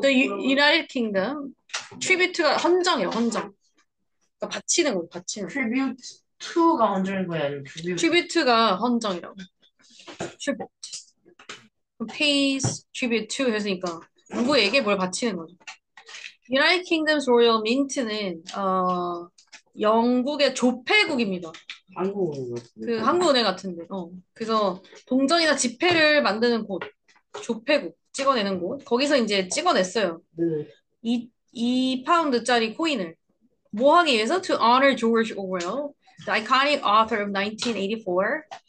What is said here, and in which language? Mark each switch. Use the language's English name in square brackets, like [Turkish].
[Korean] The United Kingdom 트리뷰트가 헌정이에요 헌정. 그러니까 바치는 거 바치는 거. 트리뷰트 2가 언제인 거야? 아니면 트리뷰트? 트리뷰트가 헌정이라고. 트리뷰트. [English] pays tribute to [Korean] 했으니까 누구에게 뭘 바치는 거죠. United Kingdom's Royal Mint는 영국의 조폐국입니다. 한국어 그 한국은행 같은데. 그래서 동전이나 지폐를 만드는 곳, 조폐국 찍어내는 곳. 거기서 이제 찍어냈어요. 네. 2파운드짜리 코인을. 뭐 하기 위해서? [English] To honor George Orwell, the iconic author of 1984.